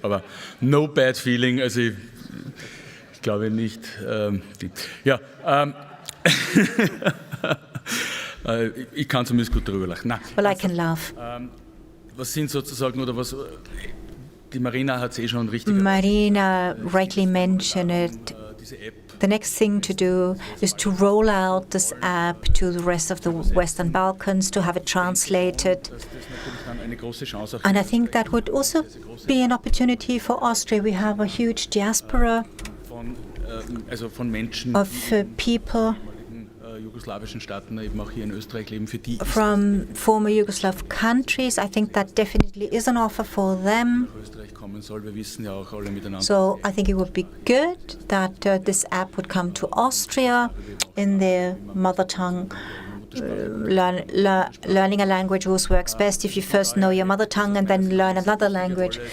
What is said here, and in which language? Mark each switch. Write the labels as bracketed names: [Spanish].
[German] Aber [English] no bad feeling, [German] also ich glaube nicht. Ich kann zumindest gut darüber lachen. [English] Well, I can laugh. [German] Was sind sozusagen, oder was, die Marina hat es schon richtig [English] Marina rightly mentioned it. The next thing to do is to roll out this app to the rest of the Western Balkans, to have it translated. And I think that would also be an opportunity for Austria. We have a huge diaspora of people [German] jugoslawischen Staaten, eben auch hier in Österreich leben, für die [English] from former Yugoslav countries. I think that definitely is an offer for them. So I think it would be good that this app would come to Austria in their mother tongue. Learning a language always works best if you first know your mother tongue and then learn another language.